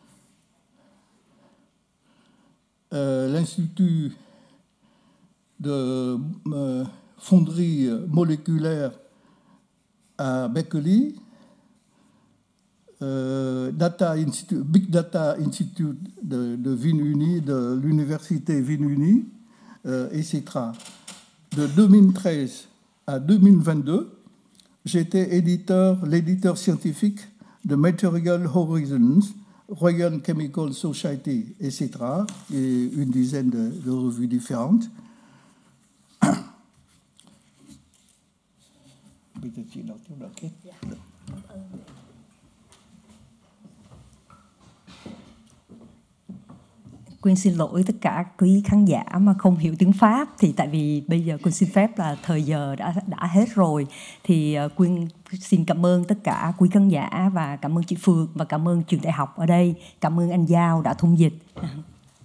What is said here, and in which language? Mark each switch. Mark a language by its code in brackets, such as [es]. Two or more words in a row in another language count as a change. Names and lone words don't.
[fr] L'Institut de fonderie moléculaire à Berkeley, Big Data Institute de Vinh-Uni, de l'Université Vinh-Uni, etc. De 2013 à 2022, j'étais l'éditeur scientifique de Material Horizons, Royal Chemical Society, etc., et une dizaine de revues différentes. [vi] Quyên xin lỗi tất cả quý khán giả mà không hiểu tiếng Pháp, thì tại vì bây giờ Quyên xin phép là thời giờ đã hết rồi, thì Quyên xin cảm ơn tất cả quý khán giả và cảm ơn chị Phượng và cảm ơn trường đại học ở đây, cảm ơn anh Giao đã thông dịch.